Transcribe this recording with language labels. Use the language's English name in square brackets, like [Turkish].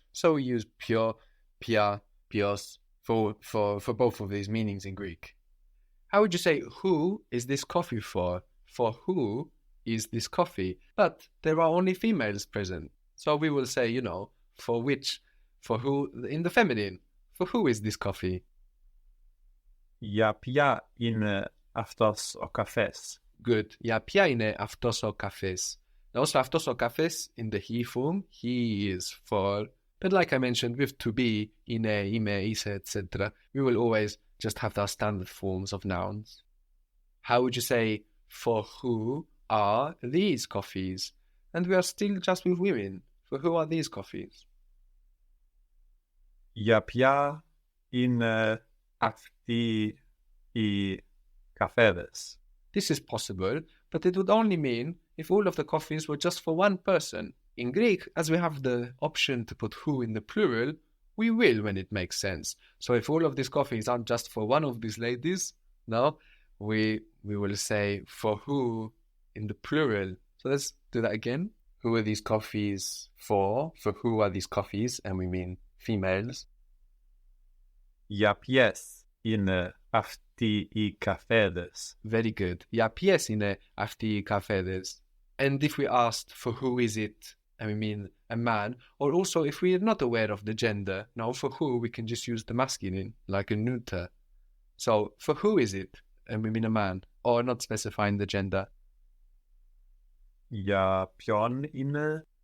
[English] So we use [Greek] pure, pia, pios [English] for both of these meanings in Greek. How would you say, who is this coffee for? For who is this coffee? But there are only females present. So we will say, for which, for who, in the feminine. For who is this coffee? [Greek] Για ποια είναι αυτός ο καφές. [English] Good. [Greek] Για ποια είναι αυτός ο καφές? [English] Now also [Greek] αυτός ο καφές [English] in the he form, he is for. But like I mentioned, with to be, [Greek] είναι, είμαι, είσαι, [English] etc., we will always just have our standard forms of nouns. How would you say, for who are these coffees? And we are still just with women. For who are these coffees? [Greek] Για ποια είναι αυτοί οι καφέδες? [English] This is possible, but it would only mean if all of the coffees were just for one person. In Greek, as we have the option to put who in the plural, we will when it makes sense. So if all of these coffees aren't just for one of these ladies, no, we will say for who in the plural. So let's do that again. Who are these coffees for? For who are these coffees? And we mean females. [Greek] Για ποιες είναι αυτοί οι καφέδες? [English] Very good. [Greek] Για ποιες είναι αυτοί οι καφέδες? [English] And if we asked for who is it, and we mean a man, or also if we are not aware of the gender, now for who we can just use the masculine, like a neuter. So for who is it, and we mean a man, or not specifying the gender. [Greek] Για ποιον είναι?